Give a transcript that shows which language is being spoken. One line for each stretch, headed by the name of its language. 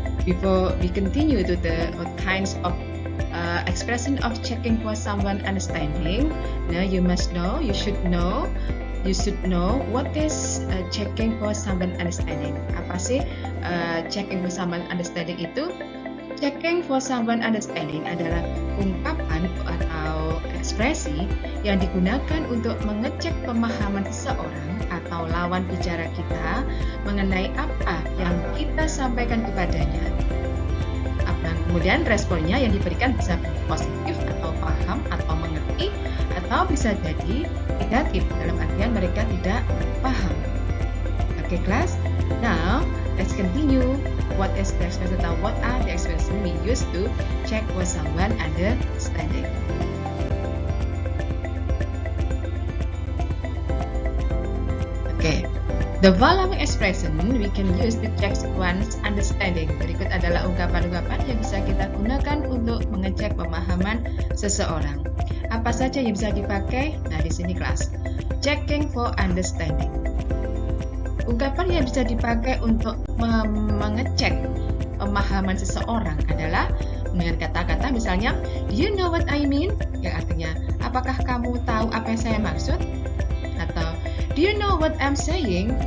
English: Before we continue to the kinds of expression of checking for someone understanding, now you should know what is checking for someone understanding.
Indonesian: Apa sih
English: checking for someone understanding
Indonesian: itu?
English: Checking for someone understanding
Indonesian: adalah ungkapan atau ekspresi yang digunakan untuk mengecek pemahaman seseorang atau lawan bicara kita mengenai apa yang kita sampaikan kepadanya. Kemudian responnya yang diberikan bisa positif atau paham atau mengerti, atau bisa jadi negatif dalam artian mereka tidak paham.
English: Okay, class. Now let's continue. What is the expression atau what are the expression we use to check for someone understanding? Okay. The following expression we can use to check one's understanding.
Indonesian: Berikut adalah ungkapan-ungkapan yang bisa kita gunakan untuk mengecek pemahaman seseorang. Apa saja yang bisa dipakai? Nah, di sini kelas.
English: Checking for understanding.
Indonesian: Ungkapan yang bisa dipakai untuk mengecek pemahaman seseorang adalah dengan kata-kata misalnya,
English: do you know what I mean?
Indonesian: Yang artinya, apakah kamu tahu apa yang saya maksud?
English: Atau, do you know what I'm saying?